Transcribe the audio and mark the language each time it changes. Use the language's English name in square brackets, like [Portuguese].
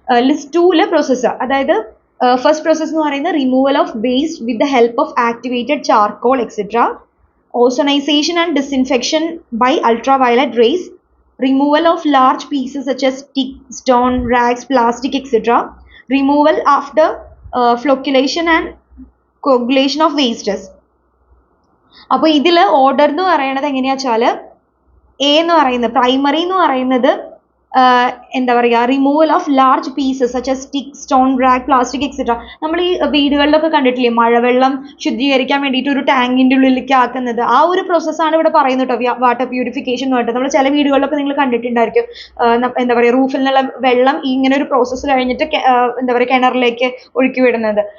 [English] list 2 process, [Malayalam] അതായത് [English] first process [Malayalam] എന്ന് പറയുന്നത് [English] Removal of waste with the help of activated charcoal etcetera, ozonisation and disinfection by ultraviolet rays, removal of large pieces such as stick, stone, rags, plastic, etc. Removal after flocculation and coagulation of wastes. [Malayalam] അപ്പോൾ ഇതിൽ order എന്ന് പറയുന്നത് എങ്ങനെയാ വെച്ചാൽ A എന്ന് പറയുന്നത് primary എന്ന് പറയുന്നത് എന്താ പറയുക, [English] Removal of large pieces such as stick, stone, rag, plastic etcetera. [Malayalam] നമ്മൾ ഈ വീടുകളിലൊക്കെ കണ്ടിട്ടില്ലേ മഴവെള്ളം ശുദ്ധീകരിക്കാൻ വേണ്ടിയിട്ട് ഒരു ടാങ്കിൻ്റെ ഉള്ളിലേക്ക് ആക്കുന്നത്, ആ ഒരു പ്രോസസ്സാണ് ഇവിടെ പറയുന്നത് കേട്ടോ, വാട്ടർ പ്യൂരിഫിക്കേഷൻ എന്ന് പറഞ്ഞിട്ട്. നമ്മൾ ചില വീടുകളിലൊക്കെ നിങ്ങൾ കണ്ടിട്ടുണ്ടായിരിക്കും, എന്താ പറയുക, റൂഫിൽ നിന്നുള്ള വെള്ളം ഇങ്ങനെ ഒരു പ്രോസസ്സ് കഴിഞ്ഞിട്ട് എന്താ പറയുക കിണറിലേക്ക് ഒഴുക്കി വിടുന്നത്.